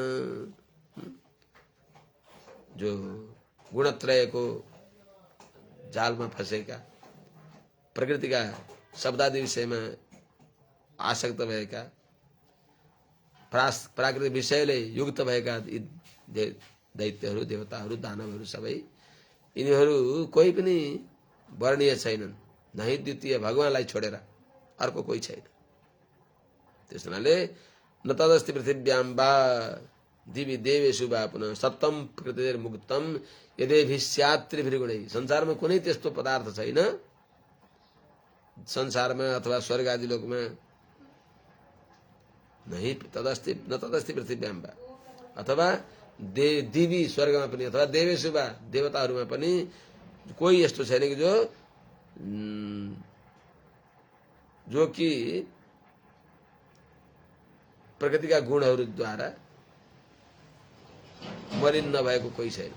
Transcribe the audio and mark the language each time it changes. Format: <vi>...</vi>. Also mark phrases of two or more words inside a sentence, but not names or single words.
<ne>जो गुणत्रयको जालमा फँसेका, प्रकृतिका शब्दादि विषयमा आसक्त भएका, प्राकृतिक विषयले युक्त भएका दैत्यहरू, देवताहरू, दानवहरू सबै यिनीहरू कोही पनि वर्णीय छैनन्।</ne> <sa>नहि द्वितीय</sa> <ne>भगवानलाई छोडेर अर्को कोही छैन।</ne> <sa>त्यस हुनाले न तदस्ति पृथिव्यां वा दिवि देवेषु वा पुनः सप्तम प्रकृतिर्मुक्तम यदेभि स्यात् त्रिभिर्गुणैः</sa> <ne>संसारमा कुनै त्यस्तो पदार्थ छैन संसारमा अथवा स्वर्ग आदि लोकमा नहीं तदस्ति</ne> <sa>न तदस्ति पृथिव्यां वा</sa> <ne>अथवा दिवी स्वर्गमा पनि अथवा देवेषु वा देवताहरूमा पनि कोही यस्तो छैन कि जो कि प्रकृतिका गुणहरूद्वारा मलिन नभएको कोही छैन।</ne>